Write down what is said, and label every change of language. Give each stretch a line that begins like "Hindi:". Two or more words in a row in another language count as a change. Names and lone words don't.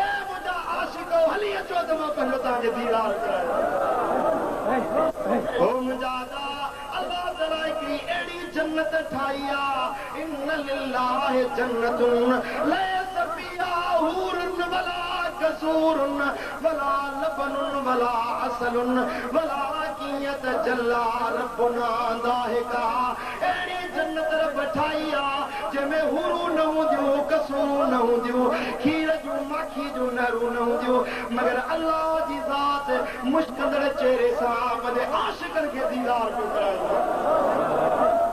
Sindhi: मुंहिंजा आशिको हली अचो त मां पंहिंजो तव्हांखे दीदार करायो ओ मुंहिंजा अल्लाह ताला हिकिड़ी अहिड़ी जन्नत ठाही आहे
Arabic: إن لله جنة ليس فيها حور ولا قصور ولا لبن ولا عسل ولا جل ربنا ضاحكا
Sindhi: अहिड़ी जन्नत रब ठाही आहे जंहिंमें हुरूं न हूंदियूं कसूरूं न हूंदियूं खीर जूं माखी जूं नहरूं न हूंदियूं मगर अल्लाह जी ज़ात मुश्किल चेहरे सां पंहिंजे आशिकनि खे दीदार पियो कराईंदो